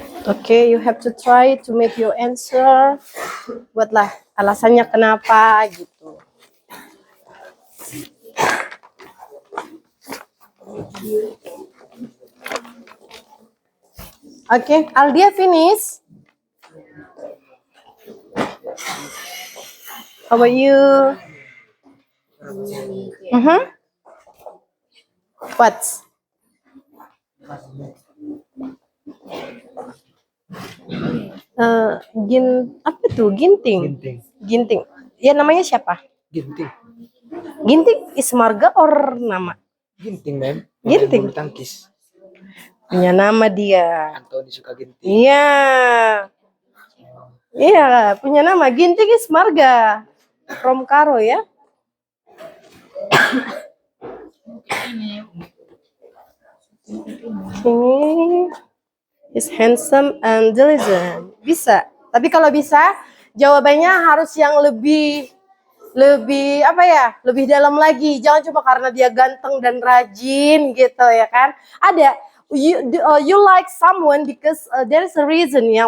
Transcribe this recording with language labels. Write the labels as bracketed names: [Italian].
[English] Oke, you have to try to make your answer. [Indonesian] Buatlah alasannya kenapa gitu. [English] Oke, Aldia finish. How about you? What? [Indonesian] Apa tuh? Ginting. Ginting. Ya namanya siapa? Ginting. [English] Ginting is marga or nama? [Indonesian] Ginting, Mem. Ginting. Bulu tangkis. Punya nama dia. Antoni suka Ginting. Iya. Iya, punya nama. [English] Ginting is marga. [Indonesian] From Karo ya. [English] Ini is handsome and diligent. [Indonesian] Bisa. Tapi kalau bisa, jawabannya harus yang lebih apa ya? Lebih dalam lagi. Jangan cuma karena dia ganteng dan rajin gitu ya kan. [English] Ada you like someone because there's a reason ya.